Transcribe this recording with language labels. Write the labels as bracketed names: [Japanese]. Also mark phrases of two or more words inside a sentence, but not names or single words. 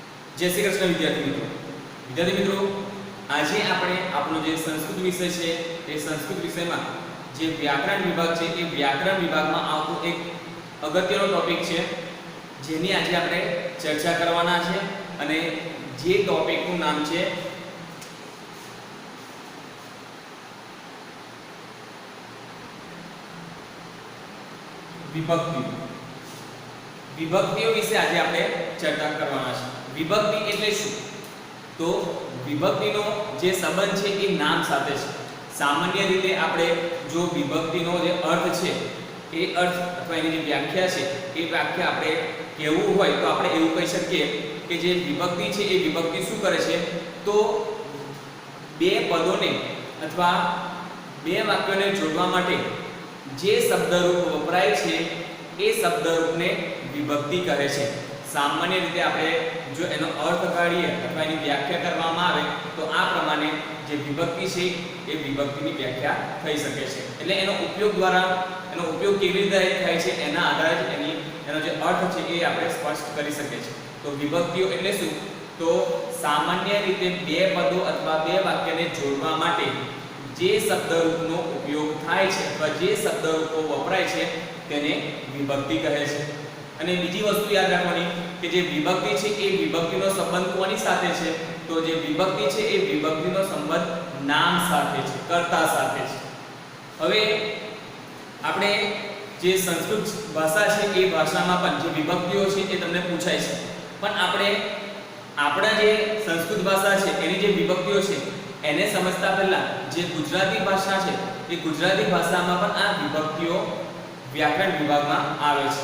[Hindi] जय श्री कृष्ण विद्यार्थी मित्रों [Gujarati] आज આપણે આપણો જે સંસ્કૃત વિષય છે એ સંસ્કૃત વિષયમાં જે વ્યાકરણ વિભાગ છે એ વ્યાકરણ વિભાગમાં આવતો એક અગત્યનો ટોપિક છે જેની આજે આપણે ચર્ચા કરવાના છે અને જે ટોપિકનું નામ છે વિભક્તિ। વિભક્તિઓ વિશે આજે આપણે ચર્ચા કરવાના છે। વિભક્તિ એટલે શું? તો વિભક્તિનો જે સંબંધ છે એ નામ સાથે છે। સામાન્ય રીતે આપણે જો વિભક્તિનો જે અર્થ છે એ અર્થ અથવા એની જે વ્યાખ્યા છે એ વ્યાખ્યા આપણે કેવું હોય તો આપણે એવું કહી શકીએ કે જે વિભક્તિ છે એ વિભક્તિ શું કરે છે તો બે પદોને અથવા બે વાક્યોને જોડવા માટે જે શબ્દરૂપ વપરાય છે એ શબ્દરૂપને વિભક્તિ કહે છે। સામાન્ય રીતે આપણે જો એનો અર્થ કાઢીએ અથવા એની વ્યાખ્યા કરવામાં આવે તો આ પ્રમાણે જે વિભક્તિ છે એ વિભક્તિની વ્યાખ્યા થઈ શકે છે। એટલે એનો ઉપયોગ કેવી રીતે થાય છે એના આધારે એનો જે અર્થ છે એ આપણે સ્પષ્ટ કરી શકીએ છીએ। તો વિભક્તિઓ એટલે શું? તો સામાન્ય રીતે બે પદો અથવા બે વાક્યને જોડવા માટે જે શબ્દરૂપનો ઉપયોગ થાય છે અથવા જે શબ્દરૂપો વપરાય છે તેને વિભક્તિ કહે છે। અને બીજી વસ્તુ યાદ રાખવાની કે જે વિભક્તિ છે એ વિભક્તિનો સંબંધ કોની સાથે છે? તો જે વિભક્તિ છે એ વિભક્તિનો સંબંધ નામ સાથે છે, કર્તા સાથે છે। હવે આપણે જે સંસ્કૃત ભાષા છે એ ભાષામાં પણ જે વિભક્તિઓ છે એ તમને પૂછાય છે, પણ આપણે આપણા જે સંસ્કૃત ભાષા છે એની જે વિભક્તિઓ છે એને સમજતા પહેલા જે ગુજરાતી ભાષા છે એ ગુજરાતી ભાષામાં પણ આ વિભક્તિઓ વ્યાકરણ વિભાગમાં આવે છે।